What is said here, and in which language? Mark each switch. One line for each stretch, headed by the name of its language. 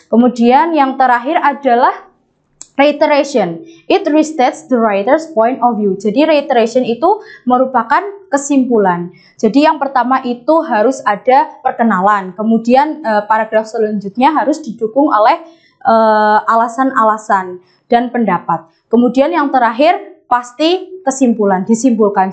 Indonesian: Kemudian yang terakhir adalah reiteration.
English: It restates the writer's point of view.
Indonesian: Jadi reiteration itu merupakan kesimpulan. Jadi yang pertama itu harus ada perkenalan. Kemudian paragraf selanjutnya harus didukung oleh alasan-alasan dan pendapat. Kemudian yang terakhir pasti kesimpulan, disimpulkan.